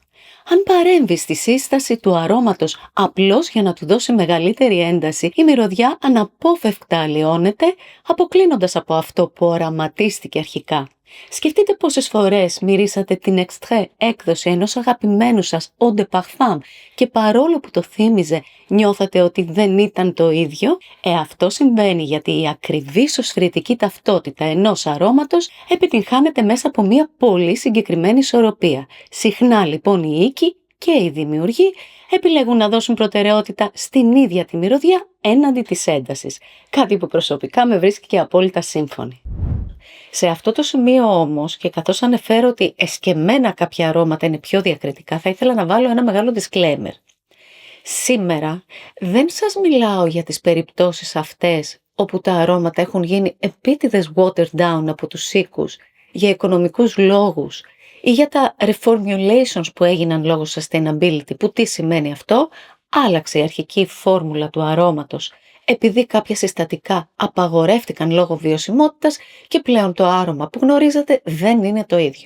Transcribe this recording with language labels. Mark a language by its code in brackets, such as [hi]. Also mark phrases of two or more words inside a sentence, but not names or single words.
[el] Αν παρέμβει στη σύσταση του αρώματος απλώς για να του δώσει μεγαλύτερη ένταση, η μυρωδιά αναπόφευκτα αλλοιώνεται, αποκλίνοντας από αυτό που οραματίστηκε αρχικά. Σκεφτείτε πόσες φορές μυρίσατε την extrait έκδοση ενός αγαπημένου σας [fr] eau de parfum [el] και παρόλο που το θύμιζε νιώθατε ότι δεν ήταν το ίδιο. Αυτό συμβαίνει γιατί η ακριβής οσφρητική ταυτότητα ενός αρώματος επιτυγχάνεται μέσα από μια πολύ συγκεκριμένη ισορροπία. Συχνά λοιπόν οι οίκοι και οι δημιουργοί επιλέγουν να δώσουν προτεραιότητα στην ίδια τη μυρωδιά έναντι της έντασης. Κάτι που προσωπικά με βρίσκει και απόλυτα σύμφωνη. Σε αυτό το σημείο όμως, και καθώς ανεφέρω ότι εσκεμμένα κάποια αρώματα είναι πιο διακριτικά, θα ήθελα να βάλω ένα μεγάλο disclaimer. Σήμερα δεν σας μιλάω για τις περιπτώσεις αυτές όπου τα αρώματα έχουν γίνει επίτηδες [en] watered down [el] από τους οίκους για οικονομικούς λόγους ή για τα reformulations που έγιναν λόγω sustainability, που τι σημαίνει αυτό? Άλλαξε η αρχική φόρμουλα του αρώματος επειδή κάποια συστατικά απαγορεύτηκαν λόγω βιωσιμότητας και πλέον το άρωμα που γνωρίζετε δεν είναι το ίδιο.